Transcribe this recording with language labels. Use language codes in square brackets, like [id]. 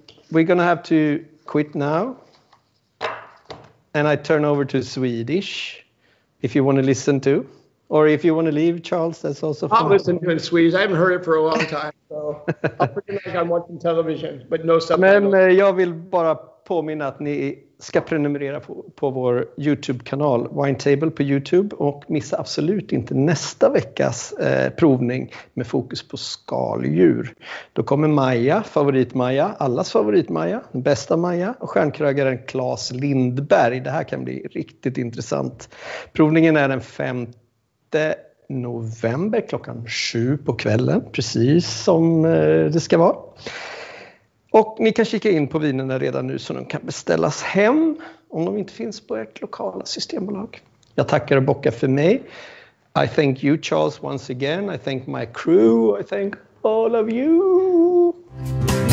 [en] We're going to have to quit now, and I turn over to Swedish if you want to listen to, or if you want to leave, Charles, that's also fine. I'll listen to it in Swedish. I haven't heard it for a long time, so I'll pretend like I'm watching television, but no subtitles. [sv] Men jag vill bara påminna att ni ska prenumerera på vår YouTube-kanal Winetable på YouTube, och missa absolut inte nästa veckas provning med fokus på skaldjur. Då kommer Maja, favorit-Maja, allas favorit-Maja, den bästa Maja, och stjärnkrögaren Claes Lindberg. Det här kan bli riktigt intressant. Provningen är den 5 november klockan 7 på kvällen, precis som det ska vara. Och ni kan kika in på vinerna redan nu så de kan beställas hem om de inte finns på ert lokala systembolag. Jag tackar och bockar för mig. [en] I thank you, Charles, once again. I thank my crew. I thank all of you.